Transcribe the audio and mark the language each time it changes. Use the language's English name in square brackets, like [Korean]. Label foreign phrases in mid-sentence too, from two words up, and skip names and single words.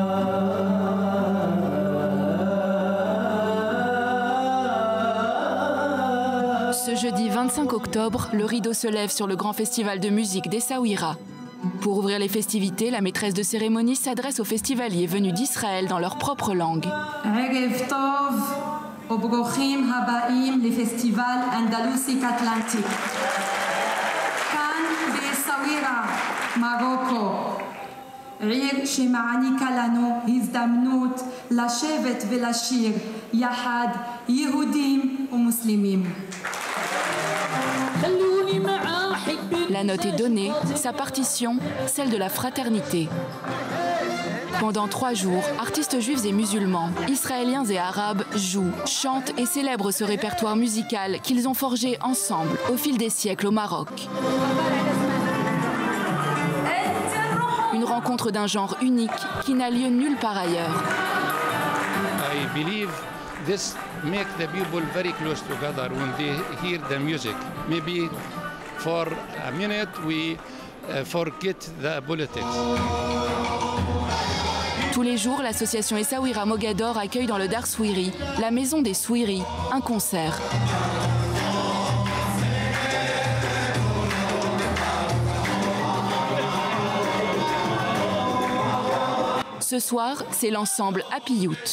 [French] Ce jeudi 25 octobre, le rideau se lève sur le grand festival de musique d'Essaouira. Pour ouvrir les festivités, la maîtresse de cérémonie s'adresse aux festivaliers venus d'Israël dans leur propre langue. [Hebrew] ערב טוב וברוכים הבאים לפסטיבל אנדלוסי אטלנטיק. כאן באסאווירה, מרוקו. עיר שמעניקה לנו הזדמנות לשבת ולשיר יחד יהודים ומוסלמים. [French] La note est donnée, sa partition, celle de la fraternité. Pendant 3 jours, artistes juifs et musulmans, israéliens et arabes jouent, chantent et célèbrent ce répertoire musical qu'ils ont forgé ensemble au fil des siècles au Maroc. Une rencontre d'un genre unique qui n'a lieu nulle part ailleurs. [English] I believe this makes the people very close together when they hear the music. Maybe for a minute we forget the politics. [French] Tous les jours, l'association Essaouira Mogador accueille dans le Dar Souiri, la maison des Souiri, un concert. Ce soir, c'est l'ensemble Happy Youth.